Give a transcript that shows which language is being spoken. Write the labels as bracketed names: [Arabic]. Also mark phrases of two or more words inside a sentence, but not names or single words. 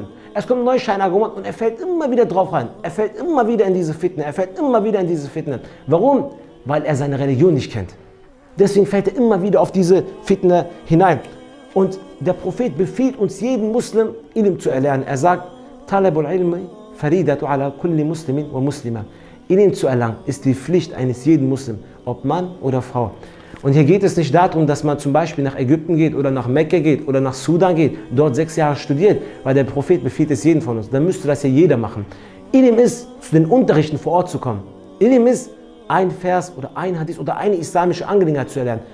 [German] Es kommt ein neues Scheinargument und er fällt immer wieder drauf rein. Er fällt immer wieder in diese Fitna, Warum? Weil er seine Religion nicht kennt. Deswegen fällt er immer wieder auf diese Fitna hinein. Und der Prophet befiehlt uns jeden Muslim, Ilm zu erlernen. Er sagt, [Arabic] طلب العلم فريضة على كل مسلم ومسلمة. [German] Ilm zu erlangen ist die Pflicht eines jeden Muslims, ob Mann oder Frau. Und hier geht es nicht darum, dass man zum Beispiel nach Ägypten geht oder nach Mekka geht oder nach Sudan geht, dort 6 Jahre studiert, weil der Prophet befiehlt es jeden von uns. Dann müsste das ja jeder machen. Ilm ist, zu den Unterrichten vor Ort zu kommen. Ilm ist, ein Vers oder ein Hadith oder eine islamische Angelegenheit zu erlernen.